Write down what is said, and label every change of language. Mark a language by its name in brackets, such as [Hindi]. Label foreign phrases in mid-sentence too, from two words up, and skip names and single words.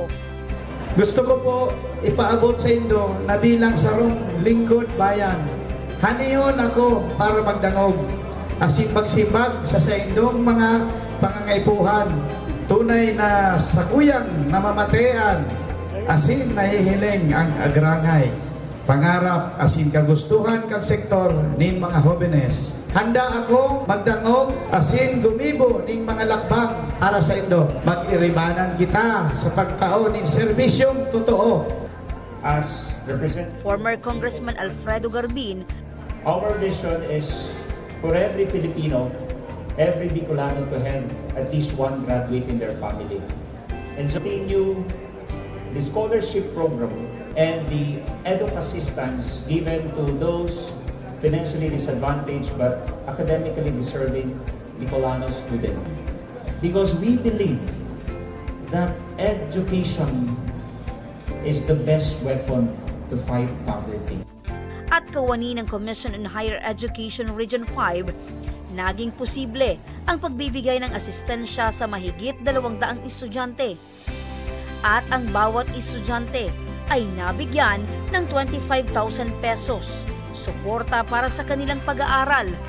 [Bikol] gusto ko po ipaabot sa inyo na bilang sarong lingkod bayan, haniyon ako para magdangog, asin magsibag sa indong mga pangangaipuhan, tunay na sakuyang namamatean, asin nahihiling ang agrangay, pangarap asin kagustuhan kang sektor nin mga jóvenes. Handa ako magdangog asin gumibo ning mga lakbang para sa indo. Mag-iribanan kita sa pagkaon ning serbisyong totoo. [English] As former Congressman Alfredo Garbin, our vision is for every Filipino, every Bicolano to have at least one graduate in their family. And so continue the scholarship program and the EDUC assistance given to those financially disadvantaged but academically deserving Bicolano students. Because we believe that education is the best weapon to fight poverty. [Filipino] at kawani ng Commission on Higher Education Region 5, naging posible ang pagbibigay ng asistensya sa mahigit 200 estudyante. At ang bawat estudyante ay nabigyan ng 25,000 pesos, suporta para sa kanilang pag-aaral.